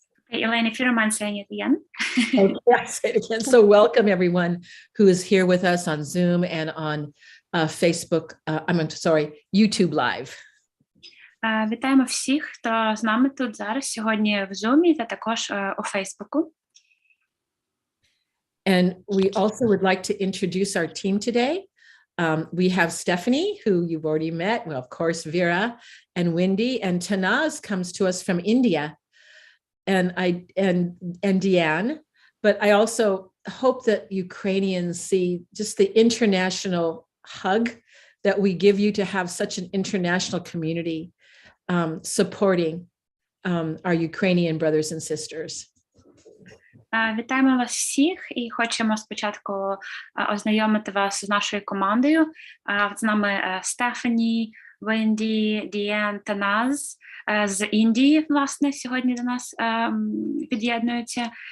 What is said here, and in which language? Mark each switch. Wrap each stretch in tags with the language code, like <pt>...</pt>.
<en>Okay, Elaine, if you don't mind saying it again. Okay, I'll say it again. So welcome everyone who is here with us on Zoom and on Facebook, YouTube Live.</en> <uk>Вітаємо всіх, хто з нами тут зараз сьогодні в Zoom та також у Фейсбуку.</uk> <en>And we also would like to introduce our team today. We have Stephanie, who you've already met, well, of course, Vera and Wendy, and Tanaz comes to us from India, and Deanne. But I also hope that Ukrainians see just the international hug that we give you to have such an international community supporting our Ukrainian brothers and sisters.</en> <uk>Вітаємо вас всіх і хочемо спочатку ознайомити вас з нашою командою. З нами Стефані, Венді, Діан та Наз з Індії, власне, сьогодні до нас під'єднуються.</uk>